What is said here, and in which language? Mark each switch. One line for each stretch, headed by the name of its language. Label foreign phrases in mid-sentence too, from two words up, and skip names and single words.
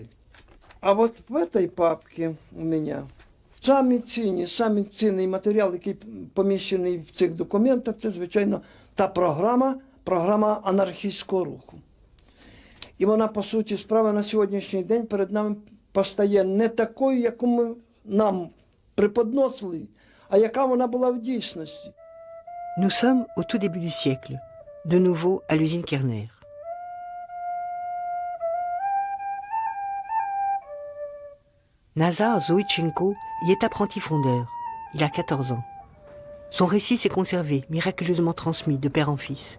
Ukrainian: А от в цій папці у мене самий цінний матеріал, який поміщений в цих документах, це, звичайно, та програма анархістського руху. І вона, по суті справи, на сьогоднішній день перед нами постає не такою, яку ми нам преподносили, а яка вона була в дійсності.
French: Nous sommes au tout début du siècle, de nouveau à l'usine Kerner. Nazar Zoïtchenko y est apprenti fondeur. Il a 14 ans. Son récit s'est conservé, miraculeusement transmis de père en fils.